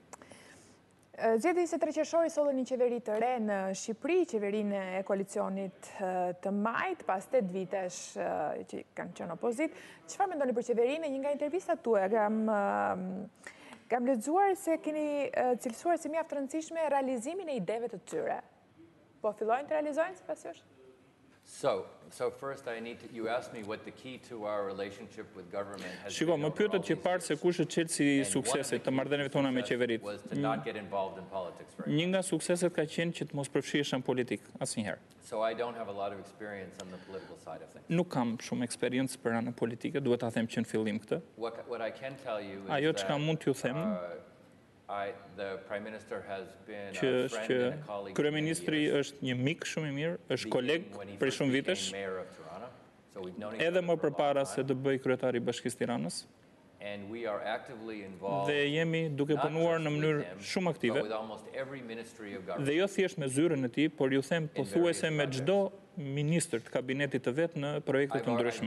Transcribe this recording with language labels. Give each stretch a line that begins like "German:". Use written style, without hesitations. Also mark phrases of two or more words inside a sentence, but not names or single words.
Albanian: Zgjedhjet 23 qershori sollën një qeveri të re në Shqipëri, qeverinë e koalicionit të majt, pas 8 vitesh që kanë qenë opozit. Çfarë mendoni për qeverinë? Një nga intervistat tuaja kam lexuar se keni cilësuar si mjaft të rëndësishme realizimin e ideve të tyre. Po fillojnë të realizojnë sipas jush?
English: So first you asked me what the key to our relationship with government has been.
Albanian: Shiko, më pyetët që parë se kush është çelësi i suksesit të marrëdhënieve tona me qeveritë. Një nga sukseset ka qenë që të mos përfshihesh në politikë asnjëherë.
English: So I don't have a lot of experience on the political side of things.
Albanian: Nuk kam shumë eksperiencë për anën politike, duhet ta them që në fillim këtë.
English: What I can tell you is
Albanian: ajo çka mund t'ju them
English: the Prime Minister has been
Albanian: që është që kryeministri është një mik shumë i mirë, është koleg për shumë vitesh, edhe më përpara se të bëj kryetari i Bashkisë Tiranës. Dhe jemi duke punuar në mënyrë shumë aktive. Dhe jo thjesht me zyrën e tij, por ju them pothuajse me çdo ministër të kabinetit të vet në projekte të ndryshme.